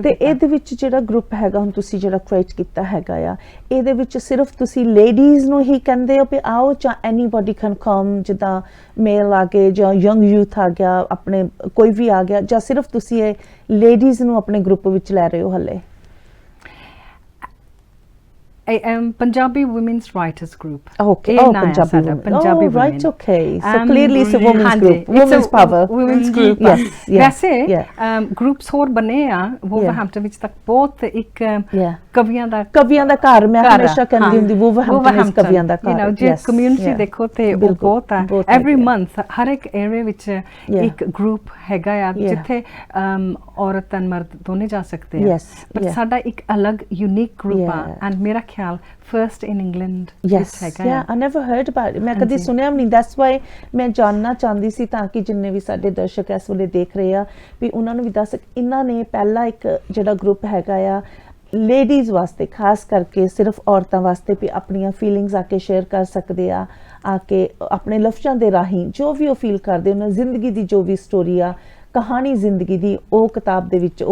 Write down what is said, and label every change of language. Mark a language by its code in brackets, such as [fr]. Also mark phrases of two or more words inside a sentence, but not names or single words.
[pa] ਤੇ ਇਹਦੇ ਵਿੱਚ ਜਿਹੜਾ ਗਰੁੱਪ ਹੈਗਾ ਹੁਣ ਤੁਸੀਂ ਜਿਹੜਾ ਕ੍ਰੀਏਟ ਕੀਤਾ ਹੈਗਾ ਆ ਇਹਦੇ ਵਿੱਚ ਸਿਰਫ ਤੁਸੀਂ ਲੇਡੀਜ਼ ਨੂੰ ਹੀ ਕਹਿੰਦੇ ਹੋ ਵੀ ਆਓ ਜਾਂ [en] anybody can come [pa] ਜਿੱਦਾਂ ਮੇਲ ਆ ਗਏ ਜਾਂ [en] young youth [pa] ਆ ਗਿਆ ਆਪਣੇ ਕੋਈ ਵੀ ਆ ਗਿਆ ਜਾਂ ਸਿਰਫ ਤੁਸੀਂ ਇਹ ਲੇਡੀਜ਼ ਨੂੰ ਆਪਣੇ ਗਰੁੱਪ ਵਿੱਚ ਲੈ ਰਹੇ ਹੋ ਹਲੇ [en] Punjabi Women's Writers Group. Okay. Punjabi women. Right. Okay. So clearly it's a women's group. Women's power. Women's group. Yes. [pa] वैसे groups ਹੋਰ ਬਣੇ ਆ ਵੂਵਰਹੈਂਪਟਨ ਵਿੱਚ ਤੱਕ ਬਹੁਤ ਇੱਕ ਕਵੀਆਂ ਦਾ ਘਰ ਮੈਂ ਹਮੇਸ਼ਾ ਕਹਿੰਦੀ ਹੁੰਦੀ ਵੂਵਰਹੈਂਪਟਨ ਕਵੀਆਂ ਦਾ ਘਰ ਜੇ ਕਮਿਊਨਿਟੀ ਦੇਖੋ ਤੇ ਉਹ ਬਹੁਤ ਆ [en] every month [pa] ਹਰ ਇੱਕ ਏਰੀਆ ਵਿੱਚ ਇੱਕ ਗਰੁੱਪ ਹੈਗਾ ਆ ਜਿੱਥੇ ਔਰਤ ਤੇ ਮਰਦ ਦੋਨੇ ਜਾ ਸਕਦੇ ਆ ਪਰ ਸਾਡਾ ਇੱਕ ਅਲੱਗ ਯੂਨੀਕ ਗਰੁੱਪ ਆ ਐਂਡ ਮੇਰਾ ਖਿਆਲ [en] first in England I never heard about it [pa] ਮੈਂ ਕਦੀ ਸੁਣਿਆ ਨਹੀਂ [en] that's why [pa] ਮੈਂ ਜਾਣਨਾ ਚਾਹੁੰਦੀ ਸੀ ਤਾਂ ਕਿ ਜਿੰਨੇ ਵੀ ਸਾਡੇ ਦਰਸ਼ਕ ਇਸ ਵੇਲੇ ਦੇਖ ਰਹੇ ਆ ਵੀ ਉਹਨਾਂ ਨੂੰ ਵੀ ਦੱਸ ਇਹਨਾਂ ਨੇ ਪਹਿਲਾ ਇੱਕ ਜਿਹੜਾ ਗਰੁੱਪ ਹੈਗਾ ਆ ਲੇਡੀਜ਼ ਵਾਸਤੇ ਖਾਸ ਕਰਕੇ ਸਿਰਫ ਔਰਤਾਂ ਵਾਸਤੇ ਵੀ ਆਪਣੀਆਂ ਫੀਲਿੰਗਸ ਆ ਕੇ ਸ਼ੇਅਰ ਕਰ ਸਕਦੇ ਆ ਕੇ ਆਪਣੇ ਲਫ਼ਜ਼ਾਂ ਦੇ ਰਾਹੀਂ ਜੋ ਵੀ ਉਹ ਫੀਲ ਕਰਦੇ ਉਹਨਾਂ ਜ਼ਿੰਦਗੀ ਦੀ ਜੋ ਵੀ ਸਟੋਰੀ ਆ ਕਹਾਣੀ ਜ਼ਿੰਦਗੀ ਦੀ ਉਹ ਕਿਤਾਬ ਦੇ ਵਿੱਚ ਉਹ